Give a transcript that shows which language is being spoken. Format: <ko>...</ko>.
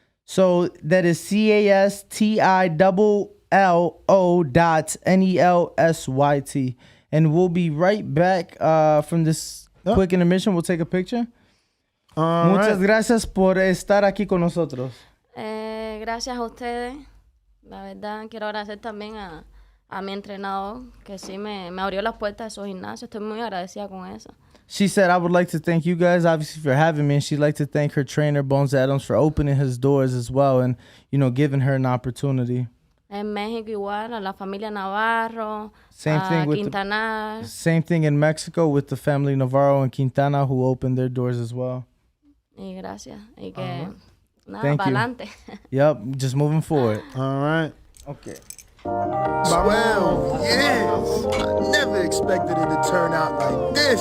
<en>So that is CASTILLO.NELSYT. And we'll be right back from this quick intermission. We'll take a picture.</en> <es>Muchas gracias por estar aquí con nosotros. Gracias a ustedes. La verdad, quiero agradecer también a mi entrenador, que sí me abrió las puertas de su gimnasio. Estoy muy agradecida con eso.</es> <en>She said, I would like to thank you guys, obviously, for having me. And she'd like to thank her trainer, Bones Adams, for opening his doors as well and, giving her an opportunity.</en> <es>En México igual, a la familia Navarro,</es> <en>same thing with Quintana. Same thing in Mexico with the family Navarro and Quintana, who opened their doors as well.</en> <es>Y gracias. Y que,</es> <en>thank</en> <es>para</es> <en>you.</en> <es>adelante.</es> <en>Yep, just moving forward. All right. Okay. Well, yes. I never expected it to turn out like this.</en>